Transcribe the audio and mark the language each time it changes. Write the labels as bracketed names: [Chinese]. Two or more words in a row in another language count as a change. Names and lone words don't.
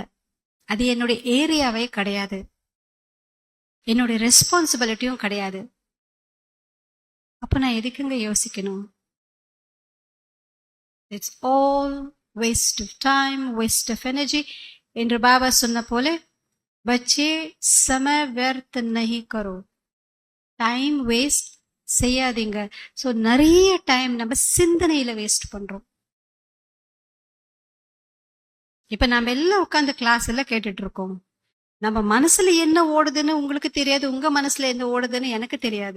[Tamil] அது என்னுடைய ஏரியாவே கிடையாது, என்னுடைய ரெஸ்பான்சிபிலிட்டியும் கிடையாது. அப்ப நான் எதுக்குங்க யோசிக்கணும்? [English] It's all waste of time, waste of energy [Tamil] என்று பாபா சொன்ன போல [Hindi] बच्चे समय व्यर्थ नहीं करो, [English] time waste [Tamil] செய்யாதீங்க. ஸோ நிறைய டைம் நம்ம சிந்தனையில வேஸ்ட் பண்றோம். இப்ப நம்ம எல்லாம் உட்காந்து கிளாஸ் எல்லாம் கேட்டுட்டு இருக்கோம். நம்ம மனசுல என்ன ஓடுதுன்னு உங்களுக்கு தெரியாது, உங்க மனசுல என்ன ஓடுதுன்னு எனக்கு தெரியாது.